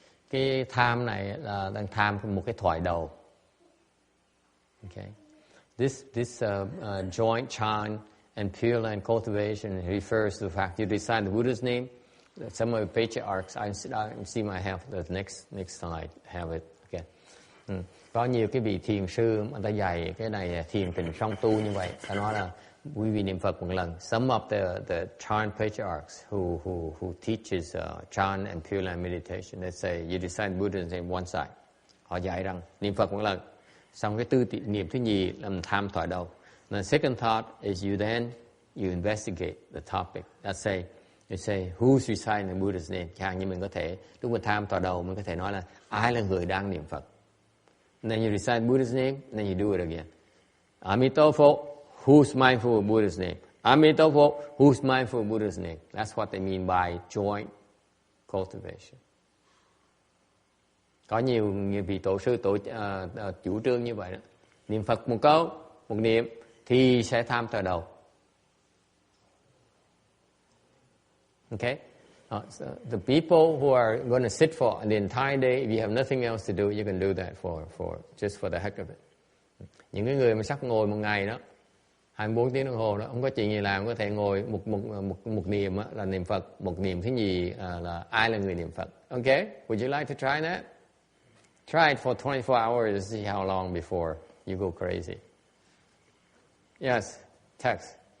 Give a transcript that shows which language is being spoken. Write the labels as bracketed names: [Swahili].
[Vietnamese] Cái tham này là đang tham một cái thoại đầu. [English] Okay. This joint chant and Pureland cultivation refers to the fact you recite the Buddha's name. Some of the patriarchs, I see my have the next slide have it. Okay. [Vietnamese] Có nhiều cái vị thiền sư mà ta dạy cái này thiền tịnh song tu như vậy. Ta nói là quý vị niệm Phật một lần. [English] Some of the chant patriarchs who teaches chant and Pureland meditation, they say you recite Buddha's name one side. [Vietnamese] Họ dạy rằng niệm Phật một lần. Xong cái niệm thứ nhì là tham thoại đầu. [English] The second thought is you investigate the topic. Let's say who's reciting the Buddha's name. Chẳng hạn như mình có thể lúc mình tham thoại đầu mình có thể nói là ai là người đang niệm Phật. And then you recite Buddha's name, and then you do it again. Amitabha, who's mindful of Buddha's name? Amitabha, who's mindful of Buddha's name? That's what they mean by joint cultivation. [Vietnamese] Có nhiều vị tổ sư chủ trương như vậy đó. Niệm Phật một câu, một niệm thì sẽ tham thoại đầu. [English] Okay? So the people who are going to sit for the entire day, if you have nothing else to do, you can do that just for the heck of it. [Vietnamese] Những cái người mà sắp ngồi một ngày đó, 24 tiếng đồng hồ đó, không có chuyện gì làm, có thể ngồi một niệm là niệm Phật, một niệm thứ nhì là ai là người niệm Phật. [English] Okay? Would you like to try that? Try it for 24 hours to see how long before you go crazy. Yes, text.